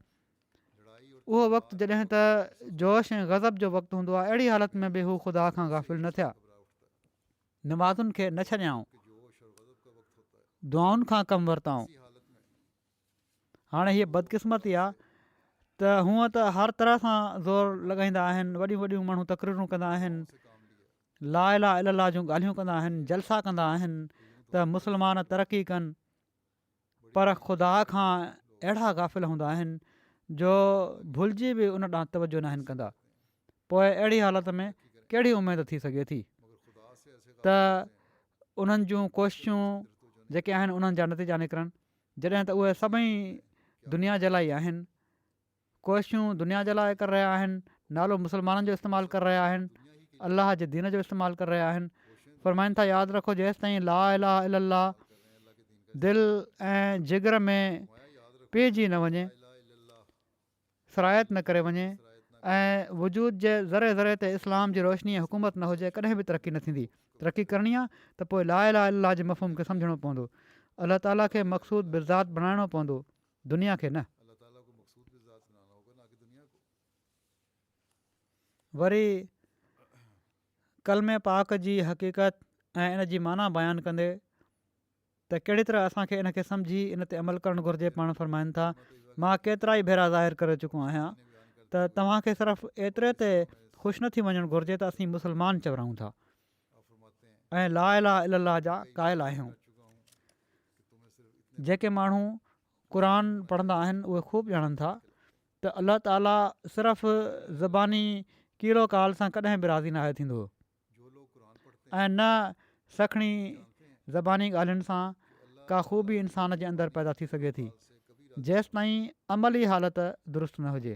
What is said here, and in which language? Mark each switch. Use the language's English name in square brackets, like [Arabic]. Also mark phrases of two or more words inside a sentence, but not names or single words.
[Sindhi] उहो वक़्तु जॾहिं त जोश ऐं ग़ज़ब जो वक़्तु हूंदो आहे, अहिड़ी हालत में बि हू ख़ुदा खां गाफ़िल न थिया, नमाज़ुनि खे न छॾियाऊं, दुआउनि खां कमु वरिताऊं। हाणे हीअ बदकिस्मती आहे त हूअं त हर तरह सां ज़ोर लॻाईंदा आहिनि, वॾियूं वॾियूं माण्हू तक़रीरूं कंदा आहिनि, [Arabic] لا إله إلا الله [Sindhi] जूं ॻाल्हियूं कंदा आहिनि, जलसा कंदा आहिनि त मुस्लमान तरक़ी कनि, पर ख़ुदा खां अहिड़ा गाफ़िल हूंदा आहिनि जो भुलिजी बि उन ॾांहुं तवजो न आहिनि कंदा। पोइ अहिड़ी हालति में कहिड़ी उमेदु थी सघे थी त उन्हनि जूं कोशिशूं जेके आहिनि उन्हनि जा नतीजा निकिरनि, जॾहिं त उहे सभई दुनिया जे लाइ आहिनि। कोशिशूं दुनिया जे लाइ करे रहिया आहिनि, नालो मुस्लमाननि जो इस्तेमालु करे रहिया आहिनि, अलाह जे दीन जो इस्तेमालु करे रहिया आहिनि। फ़रमाइनि था, यादि रखो, जेसि ताईं [Arabic] لا إله إلا الله [Sindhi] दिलि ऐं जिगर में पइजी न वञे, सरायत न करे वञे ऐं वजूद जे ज़रे ज़रे ते इस्लाम जी रोशनी ऐं हुकूमत न हुजे, कॾहिं बि तरक़ी न थींदी। तरक़ी करणी आहे त पोइ [Arabic] لا إله إلا الله [Sindhi] जे मफ़हूम खे सम्झणो पवंदो, अलाह ताला खे मक़सूद बिज़ात बणाइणो पवंदो, दुनिया खे न। वरी कलमे पाक जी हक़ीक़त ऐं इन जी माना बयानु कंदे त कहिड़ी तरह असांखे इन खे सम्झी इन ते अमल करणु घुरिजे, पाण फ़रमाइनि था, मां केतिरा ई भेरा ज़ाहिर करे चुको आहियां त तव्हांखे सिर्फ़ु एतिरे ते ख़ुशि न थी वञणु घुरिजे त असीं मुस्लमान चवराऊं था ऐं [Arabic] لا إله إلا الله [Sindhi] जा क़ाइल आहियूं। जेके माण्हू क़ुर पढ़ंदा आहिनि उहे ख़ूब ॼाणनि था त अलाह ताला सिर्फ़ु ज़बानी कीड़ो काल सां कॾहिं बि राज़ी नाहे थींदो ऐं न सखणी ज़बानी ॻाल्हियुनि सां का ख़ूबी इंसान जे अंदरि पैदा थी सघे थी, जेसि ताईं अमली हालति दुरुस्त न हुजे।